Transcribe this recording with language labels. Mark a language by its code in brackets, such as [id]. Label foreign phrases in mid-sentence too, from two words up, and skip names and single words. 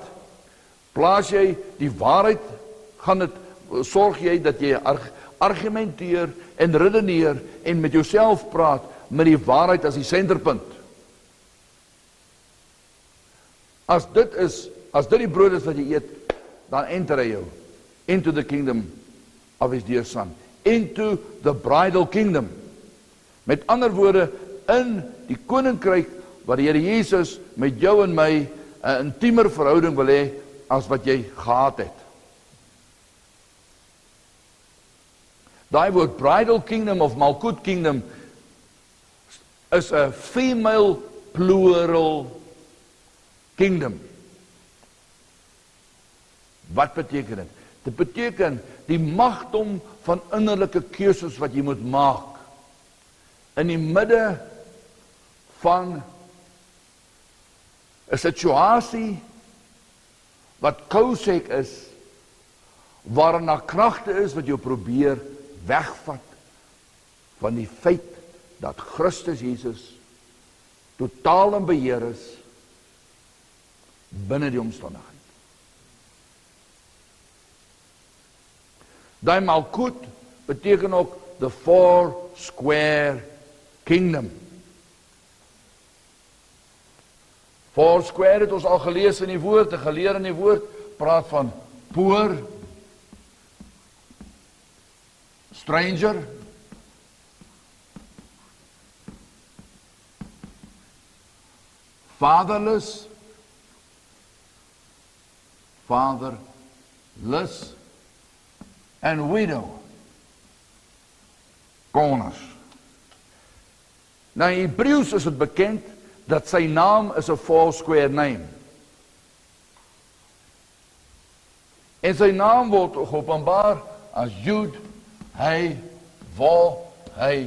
[af] Plaas jy die waarheid, sorg jy dat jy argumenteer en redeneer en met jouself praat met die waarheid as die senterpunt. As dit die brood is wat jy eet, dan enter hy jou [en] into the kingdom of his dear Son, into the bridal kingdom. [af] Met ander woorde, in die koninkryk waar die Here Jesus met jou en my 'n intiemer verhouding wil hê as wat jy gehad het. Daai woord [en] bridal kingdom [af] of Malkut kingdom is 'n [en] female plural kingdom. [af] Wat beteken dit? Dit beteken die magdom van innerlike keuses wat jy moet maak in die midde van 'n situasie wat kousek is, waarin daar kragte is wat jou probeer wegvat van die feit dat Christus Jesus totaal in beheer is binne die omstandigheid. Daai Malkut beteken ook [en] the four square kingdom. Four square [af] het ons al gelees in die woord, en geleer in die woord, praat van [en] poor, stranger, fatherless, fatherless, and widow. [af] Koners. Nou in Hebreëus is dit bekend dat sy naam is 'n [en] four square name. [af] En sy naam word geopenbaar as Jud, hy, Waw, hy.